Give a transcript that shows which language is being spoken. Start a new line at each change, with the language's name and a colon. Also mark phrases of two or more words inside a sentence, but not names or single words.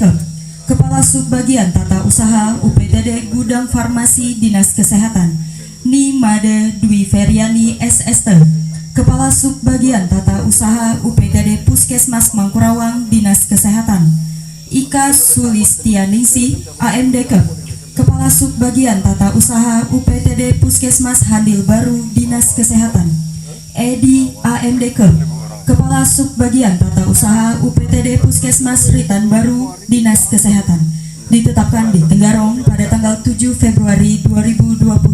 Indonesian: Kepala Subbagian Tata Usaha UPTD Gudang Farmasi Dinas Kesehatan, Nimade Dwi Feryani SST. Kepala Subbagian Tata Usaha UPTD Puskesmas Mangkurawang Dinas Kesehatan, Ika Sulistianingsi AMDK. Kepala Subbagian Tata Usaha UPTD Puskesmas Handil Baru Dinas Kesehatan, Edi AMDK. Kepala Subbagian Tata Usaha UPTD Puskesmas Ritan Baru Dinas Kesehatan, ditetapkan di Tenggarong pada tanggal 7 Februari 2020.